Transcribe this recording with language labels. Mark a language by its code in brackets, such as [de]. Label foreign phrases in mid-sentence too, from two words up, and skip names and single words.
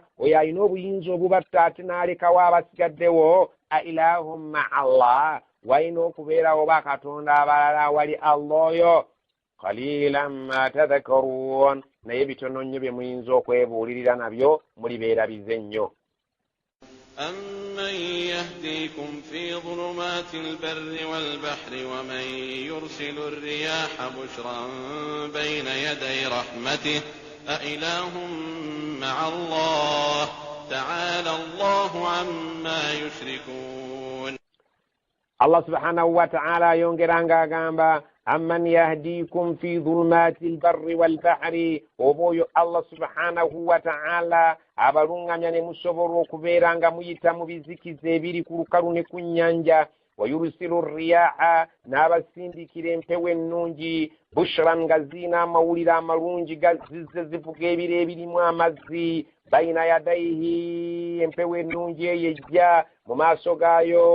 [lg] Oyo alina obuyinza obubatta ate n'alekawo abasigaddewo. [ar] أإله مع الله, [lg] walina okubeerawo bakatonda abalala wali Allah oyo. [ar] قليلا ما تذكرون, [lg] naye bitono nnyo bye muyinza okwebuulirira nabyo mulibeera bize nnyo. [ar] أَمَّن يَهْدِيكُمْ فِي ظُلُمَاتِ الْبَرِّ وَالْبَحْرِ وَمَن يُرْسِلُ الرِّيَاحَ بُشْرًا بَيْنَ يَدَيْ رَحْمَتِهِ أَإِلَٰهٌ مَّعَ اللَّهِ تَعَالَى اللَّهُ عَمَّا يُشْرِكُونَ. [lg] Allah [ar] سبحانه وتعالى [lg] yongera ng'agamba [ar] أمن يهديكم في ظلمات البر والبحر, [lg] oba oyo Allah [ar] سبحانه وتعالى [lg] abalungamya ne musobola okubeera nga muyita mu bizikiza ebiri ku lukalu ne ku nnyanja. [ar] ويرسل الرياح, [lg] n'abasindikira empewo ennungi, bushran nga zina amawulire amalungi gazizze zivuga ebire ebirimu amazzi [ar] بين يديه [lg] empewo ennungi eyo ejja mu maaso gaayo